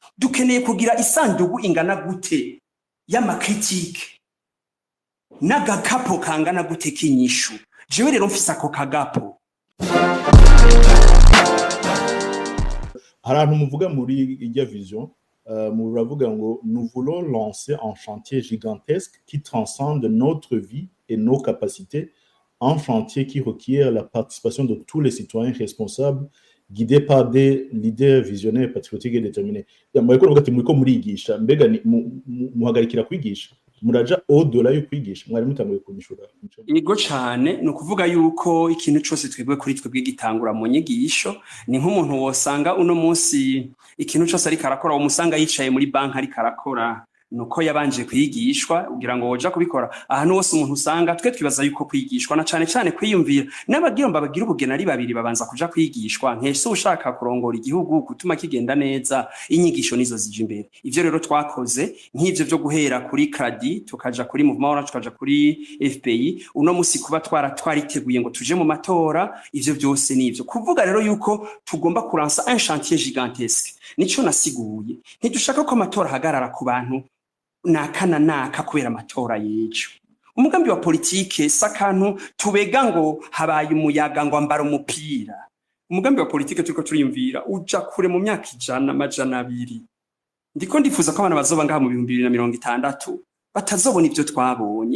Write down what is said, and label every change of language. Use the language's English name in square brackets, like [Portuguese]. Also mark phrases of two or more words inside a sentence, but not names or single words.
[Rundi] dukeneye kugira isandugu ingana gute y'amakritike n'agakapo kangana gute k'inyishu. Jewe rero mfise ako kagapo. Hari muvuga muri ijya vision muravuga ngo [French] nous voulons lancer un chantier gigantesque qui transcende notre vie et nos capacités, un chantier qui requiert la participation de tous les citoyens responsables guidés par des leaders visionnaires patriotiques et déterminés. [Rundi] Yambaye ko nuko ati muriko murigisha mbega muhagarikira kwigisha muraja au-delà yo kwigisha mwari mutanguye kumishura. Yego cyane no kuvuga yuko ikintu cyose twebwe kuri twebwe gitangura mu nyigisho ni nk'umuntu wosanga uno munsi ikintu cyose ari karakora umusanga yicaye muri banki ari karakora nuko yabanje kwigishwa ugira ngo woja kubikora ahantu hose umuntu usanga twe twibaza yuko kwigishwa na cyane kwiyumvira n'abagira babagira ubugena ari babiri babanza kuja kwigishwa nkese ushaka kurongora igihugu gutuma kigenda neza inyigisho nizo zije imbere. Ivyo rero twakoze nk'ivyo byo guhera kuri Cradi tukaja kuri Mouvement Orange tukaja kuri FPI uno musi kuba twariteguye ngo tuje mu matora. Ivyo byose nivyo kuvuga rero yuko tugomba kuransa [French] un chantier gigantesque. [Rundi] Nico nasiguye ntidushaka ko amatora hagarara ku bantu naka kubera amatora yejo. Umugambi wa politike sakantu tubega ngo habaye umuyaga ngo ambara umupira. Umugambi wa politike turiko turiyumvira uja kure mu myaka 100 ndiko ndifuza ko abana bazoba ngaha mu 2060 batazobona ivyo twabonye.